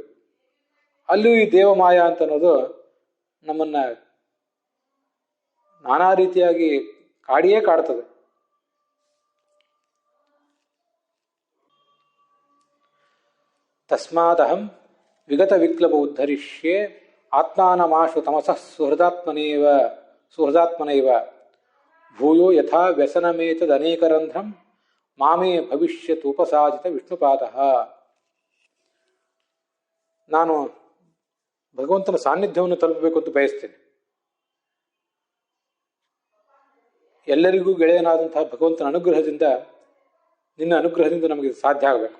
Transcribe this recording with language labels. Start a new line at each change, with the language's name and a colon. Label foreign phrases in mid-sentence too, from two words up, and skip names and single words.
Kannada: ಅಲ್ಲೂ ಈ ದೇವಮಾಯ ಅಂತ ಅನ್ನೋದು ನಮ್ಮನ್ನ ನಾನಾ ರೀತಿಯಾಗಿ ಕಾಡಿಯೇ ಕಾಡ್ತದೆ.
Sanskrit: ತಸ್ಮಾದಹಂ ವಿಗತ ವಿಕ್ಲವ ಉದ್ಧರಿಷ್ಯೆ ಆತ್ಮಾನಮಾಶು ತಮಸಃ ಸುಹೃದಾತ್ಮನೈವ ಭೂಯೋ ಯಥಾ ವ್ಯಸನಮೇತದ ಅನೇಕರಂಧ್ರಂ ಮಾಮೇ ಭವಿಷ್ಯತ್ ಉಪಸಾದಿತ ವಿಷ್ಣುಪಾದ.
Kannada: ನಾನು ಭಗವಂತನ ಸಾನ್ನಿಧ್ಯವನ್ನು ತಲುಪಬೇಕು ಅಂತ ಬಯಸ್ತೇನೆ. ಎಲ್ಲರಿಗೂ ಗೆಳೆಯನಾದಂತಹ ಭಗವಂತನ ಅನುಗ್ರಹದಿಂದ, ನಿನ್ನ ಅನುಗ್ರಹದಿಂದ ನಮಗೆ ಸಾಧ್ಯ ಆಗಬೇಕು.